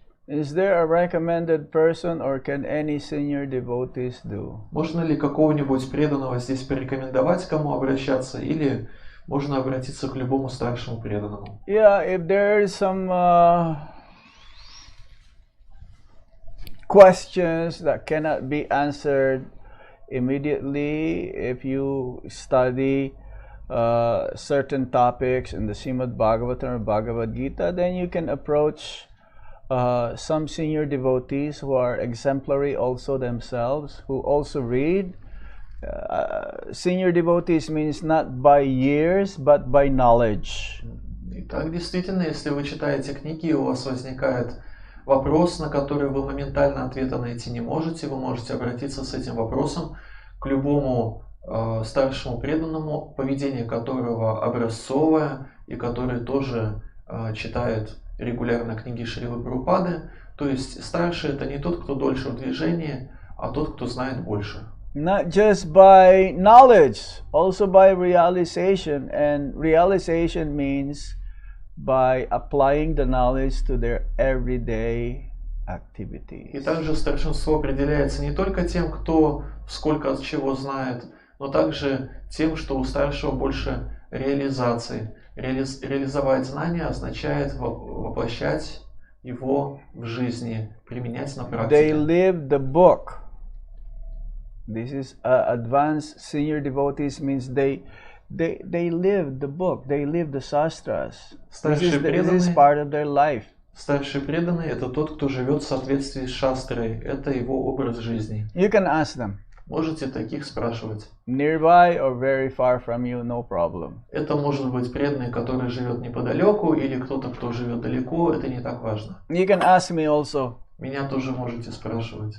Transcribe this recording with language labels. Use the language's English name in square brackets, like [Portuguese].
[English] Is there a recommended person or can any senior devotees do? [Russian] Можно ли какого-нибудь преданного здесь порекомендовать, к кому обращаться, или можно обратиться к любому старшему преданному? [English] Yeah, if there is some questions that cannot be answered immediately, if you study certain topics in the Srimad Bhagavatam or Bhagavad Gita, then you can approach some senior devotees who are exemplary also themselves, who also read. Senior devotees means not by years, but by knowledge. [Russian] Итак, действительно, если вы читаете книги, и у вас возникает вопрос, на который вы моментально ответа найти не можете, вы можете обратиться с этим вопросом к любому старшему преданному, поведение которого образцовое и который тоже читает регулярно книги Шрилы Прабхупады. То есть старший — это не тот, кто дольше в движении, а тот, кто знает больше. [English] Not just by knowledge, also by realization. And realization means by applying the knowledge to their everyday activities. [Russian] И также старшинство определяется не только тем, кто сколько от чего знает, но также тем, что у старшего больше реализации. Реализовать знания означает воплощать его в жизни, применять на практике. [English] They live the book. This is advanced senior devotees means they live the book. They live the shastras. This is part of their life. [Russian] Старший преданный — это тот, кто живет в соответствии с шастрой. Это его образ жизни. [English] You can ask them. [Russian] Можете таких спрашивать. [English] Nearby or very far from you, no problem. [Russian] Это может быть преданный, который живет неподалеку, или кто-то, кто живет далеко. Это не так важно. [English] You can ask me also. [Russian] Меня тоже можете спрашивать.